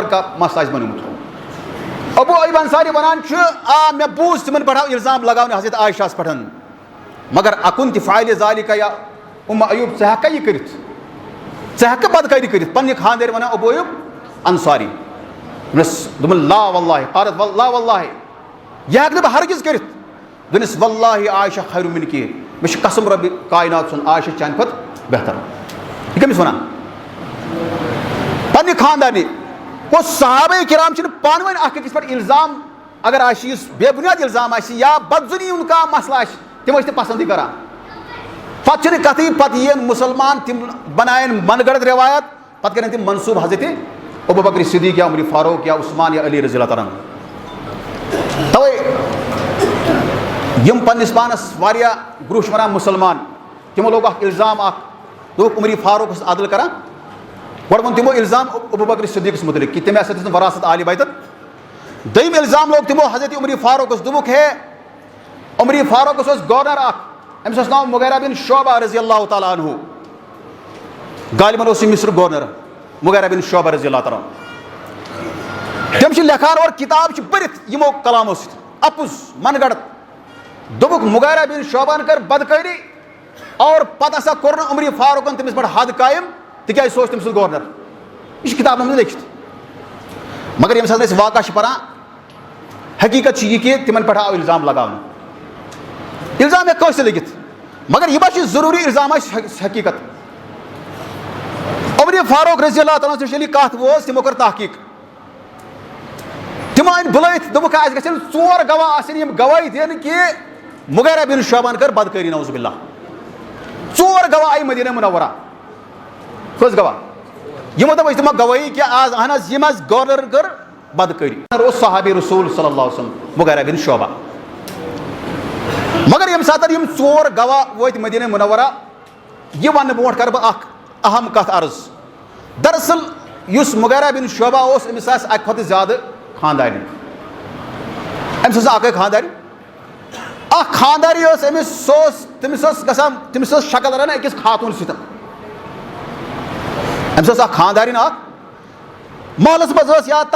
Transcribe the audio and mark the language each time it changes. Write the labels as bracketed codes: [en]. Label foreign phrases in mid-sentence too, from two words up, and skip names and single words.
[ks] کانٛہہ مسلہٕ آسہِ بنیومُت ابوٗ ایوب انصاری ونان چھُ آ مےٚ بوٗز تِمن پٮ۪ٹھ آو الزام لگاونہٕ حضرت عائشہ ہس پٮ۪ٹھ مگر اکُن تہِ [ar] فعلِ ذالِکَ یا ایوب [ks] ژٕ ہٮ۪ککھا یہِ کٔرِتھ ژٕ ہٮ۪ککھٕ بدکٲری کٔرِتھ پننہِ خاندارِ ونان ابوٗ ایوب انصاری دوٚپُن [ar] لا واللہ قالت لا واللہ [ks] یہِ ہٮ۪کہٕ نہٕ بہٕ ہرگز کٔرِتھ دوٚپنس [ar] واللہ عائشہ خیر منکی [ks] مےٚ چھُ قسم رۄبہِ کاینات سُنٛد عائشہ چانہِ کھۄتہٕ بہتر یہِ کٔمِس ونان پننہِ خاندارنہِ گوٚو صحابہ کرام چھِنہٕ پانہٕ ؤنۍ اکھ أکِس پٮ۪ٹھ الزام اگر آسہِ یُس بے بُنیاد الزام آسہِ یا بدظُنی ہُنٛد کانٛہہ مسلہٕ آسہِ تِم ٲسۍ نہٕ پسنٛدٕے کران پتہٕ چھِنہٕ کتھٕے پتہٕ یِیَن مُسلمان تِم بناون من گڑت روایت پتہٕ کرن تِم منصوٗب حضرت ابوٗ بکر صدیق یا عمرِ فاروق یا عثمان یا علی [ar] رضی اللہ تعالیٰ [ks] توے یِم پننِس پانس واریاہ برونٛہہ چھِ ونان مُسلمان تِمو لوگ اکھ الزام اکھ دوٚپُکھ عمرِ فاروق اوس عدل کران گۄڈٕ ووٚن تِمو الزام ابوٗ بکر صدیقس مُتعلق کہ تٔمۍ ہسا دِژ نہٕ وراثت آلِ بیتن دوٚیِم الزام لوگ تِمو حضرت عمرِ فاروقس دوٚپُکھ ہے عمرِ فاروقس اوس گورنر اکھ أمِس اوس ناو مغیرہ بن شعبہ [ar] رضی اللہ تعالیٰ عنہ [ks] غالباً اوس یہِ مصرُک گورنر مغیرہ بن شعبہ [ar] رضی اللہ تعالیٰ [ks] تِم چھِ لیکھان اور کِتاب چھِ بٔرِتھ یِمو کلامو سۭتۍ اپُز من گڑت دوٚپُکھ مغیرہ بن شعبہن کٔر بدکٲری اور پتہٕ ہسا کوٚر نہٕ عمرِ فاروقن تٔمِس پٮ۪ٹھ حد قٲیِم تِکیازِ سُہ اوس تٔمۍ سُنٛد گورنر یہِ چھُ کِتابن منٛز لیکھِتھ مگر ییٚمہِ ساتہٕ أسۍ واقعہ چھِ پران حقیٖقت چھِ یہِ کہِ تِمن پٮ۪ٹھ آو الزام لگاونہٕ الزام ہیٚکہِ کٲنٛسہِ تہِ لٔگِتھ مگر یہِ ما چھِ ضروٗری الزام آسہِ حقیٖقت عمرِ فاروق [ar] رضی اللہ تعالیٰ [ks] نِش ییٚلہِ یہِ کتھ وٲژ تِمو کٔر تحقیٖق تِمو أنۍ بُلٲیِتھ دوٚپُکھ اَسہِ گژھن ژور گواہ آسٕنۍ یِم گوٲہی دِن کہِ مغیرہ بن شعبہن کٔر بدکٲری [ar] نعوذ باللہ [ks] ژور گواہ آیہِ مدیٖنہ منورہ کٔژ گواہ یِمو دوٚپ أسۍ دِمو گوٲہی کہِ آز اہن حظ یِم حظ گورنر کٔر بدکٲری اوس صحابی رسول [ar] صلی اللہ علیہ وسلم [ks] مغیرہ بن شعبہ مگر ییٚمہِ ساتہٕ یِم ژور گواہ وٲتۍ مدیٖنہ منورہ یہِ وننہٕ برونٛٹھ کرٕ بہٕ اکھ اہم کتھ عرض دراصل یُس مغیرہ بن شعبہ اوس أمِس آسہِ اَکہِ کھۄتہٕ زیادٕ خاندارِ أمِس ٲس اَکٕے خاندارِ اَکھ خانداری ٲس أمِس سۄ ٲس تٔمِس ٲس گژھان تٔمِس ٲس شکل رَنان أکِس خاتوٗن سۭتۍ أمِس ٲس اَکھ خاندارِنۍ اَکھ محلَس منٛز ٲس یا